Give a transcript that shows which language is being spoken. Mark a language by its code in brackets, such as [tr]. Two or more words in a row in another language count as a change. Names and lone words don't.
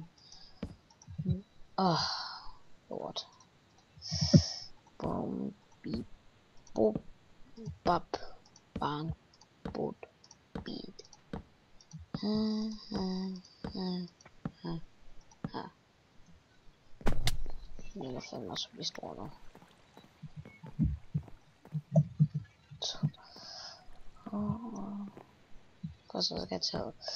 [en] Oh, Lord. Boom. Beep. Boop. Bop. Bang. Boot. Beat. [da] Det er fandme også blive stor nu. Og så skal jeg tage